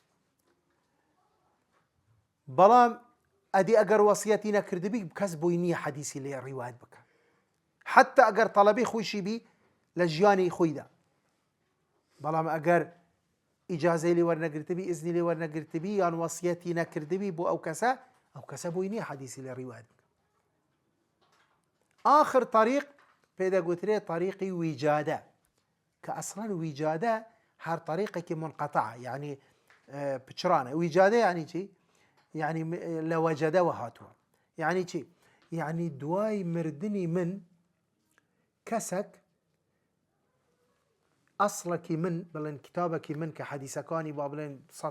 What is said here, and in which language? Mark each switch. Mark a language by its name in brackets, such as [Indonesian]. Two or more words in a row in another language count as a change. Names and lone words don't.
[Central Kurdish] بەڵام ئەدی ئەگەر وەسیەتی نەکردبی کەس بۆی نییە حەدیسی لێ ڕیوایەت بکە، حتى ئەگەر تەڵەبی خۆیشی بی لە ژیانی خۆیدا. بەڵام ئەگەر ئیجازەی لێ وەرنەگرتبی ئیزنی لێ وەرنەگرتبی یان وەسیەتی نەکردبی بۆ ئەو کەسە بۆی نییە حەدیسی لێ ڕیوایەت بکە. آخر طریق پێدەگوترێ طریقی ویجادە، کە ئەسڵەن ویجادە هەر طریقێکی منقەتەعە، یعنی پچرانە. ویجادە یعنی چی؟ یعنی لە وەجەدەوە هاتووە. یعنی چی؟ یعنی دوای مردنی من کەسێک ئەسڵێکی من بڵێن کتابێکی من کە حەدیسەکانی با بڵێن 100